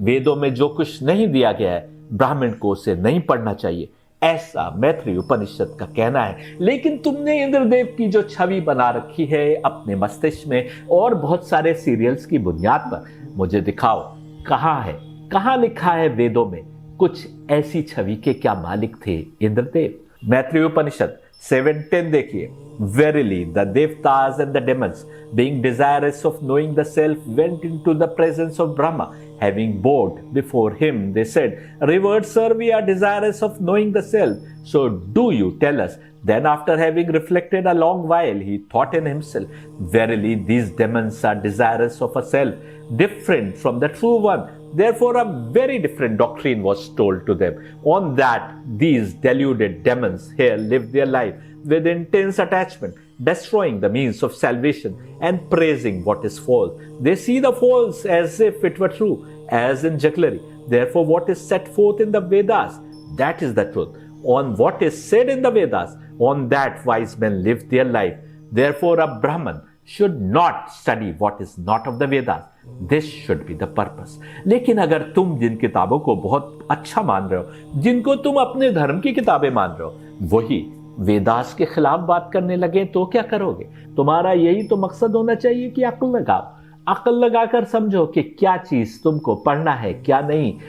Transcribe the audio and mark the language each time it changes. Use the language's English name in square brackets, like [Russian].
[Hindi] वेदों में जो कुछ नहीं दिया गया है ब्राह्मण को उसे नहीं पढ़ना चाहिए, ऐसा मैत्री उपनिषद का कहना है। लेकिन तुमने इंद्रदेव की जो छवि बना रखी है अपने मस्तिष्क में और बहुत सारे सीरियल्स की बुनियाद पर, मुझे दिखाओ कहां है, कहां लिखा है वेदों में कुछ ऐसी छवि के क्या मालिक थे इंद्रदेव। मैत्री उपनिषद 7:10 देखिए, [English] Verily the devtas and the demons, being desirous of knowing the self, went into the presence of Brahma. Having bowed before him, they said, Revered sir, we are desirous of knowing the self. So do you tell us? Then after having reflected a long while, he thought in himself, Verily these demons are desirous of a self, different from the true one. Therefore, a very different doctrine was told to them. On that, these deluded demons here lived their life with intense attachment, destroying the means of salvation and praising what is false. They see the false as if it were true, as in jugglery. Therefore, what is set forth in the Vedas, that is the truth. On what is said in the Vedas, on that wise men live their life. Therefore, a Brahman should not study what is not of the Vedas. This should be the purpose. [Hindi] लेकिन अगर तुम जिन किताबों को बहुत अच्छा मान रहे हो, जिनको तुम अपने धर्म की किताबें मान रहे हो, वही वेदास के खिलाफ बात करने लगे तो क्या करोगे? तुम्हारा यही तो मकसद होना चाहिए कि अक्ल लगाओ, अक्ल लगाकर समझो कि क्या चीज तुमको पढ़ना है क्या नहीं।